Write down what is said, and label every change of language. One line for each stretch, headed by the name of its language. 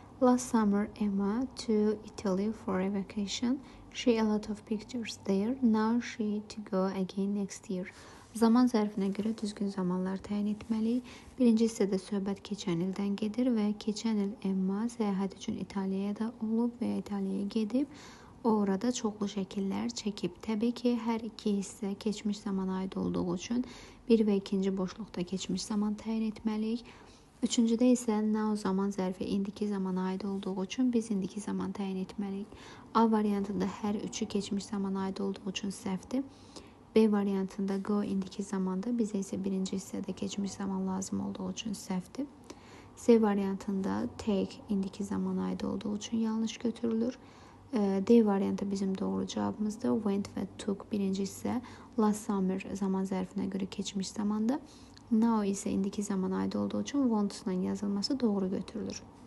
English: Last summer, Emma to Italy for a vacation. She a lot of pictures there. Now she to go again next year.
Azerbaijani: Zaman zərfinə görə düzgün zamanlar təyin etməliyik. Birinci hissədə söhbət keçən ildən gedir və keçən il Emma səyahət üçün İtaliyaya da olub və İtaliyaya gedib. O orada çoxlu şəkillər çəkib. Təbii ki, hər iki hissə keçmiş zamana aid olduğu üçün bir və ikinci boşluqda keçmiş zaman təyin etməliyik. Üçüncüdə isə now zaman zərfi indiki zamana aid olduğu üçün biz indiki zaman təyin etməliyik. A variantında hər üçü keçmiş zamana aid olduğu üçün səhvdir. B variantında go indiki zamanda, bizə isə birinci hissədə keçmiş zaman lazım olduğu üçün səhvdir. C variantında take indiki zamana aid olduğu üçün yanlış götürülür. D variantı bizim doğru cavabımızdır. Went və took birinci hissə last summer zaman zərfinə görə keçmiş zamanda. Now isə indiki zamana aid olduğu üçün want ilə yazılması doğru götürülür.